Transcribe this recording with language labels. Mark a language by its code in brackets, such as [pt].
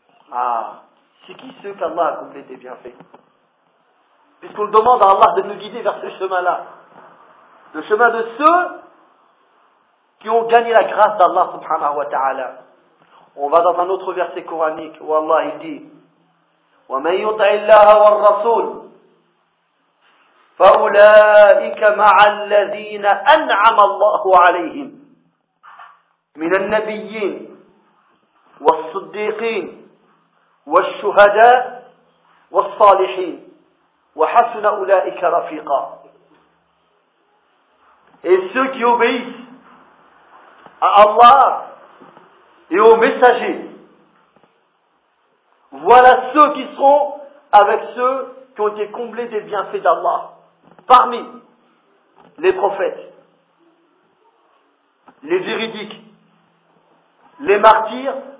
[fr] Ah, c'est qui ceux qu'Allah a comblés de tes bienfaits? Puisqu'on demande à Allah de nous guider vers ce chemin-là. Le chemin de ceux qui ont gagné la grâce d'Allah subhanahu wa ta'ala. On va dans un autre verset coranique où Allah il dit [ar] ومن يطع الله والرسول فأولئك مع الذين أنعم الله عليهم من النبيين والصديقين والشهداء والصالحين وحسن أولئك رفيقا. [fr] Et ceux qui obéissent à Allah et aux messagers, voilà ceux qui seront avec ceux qui ont été comblés des bienfaits d'Allah parmi les prophètes, les véridiques, les martyrs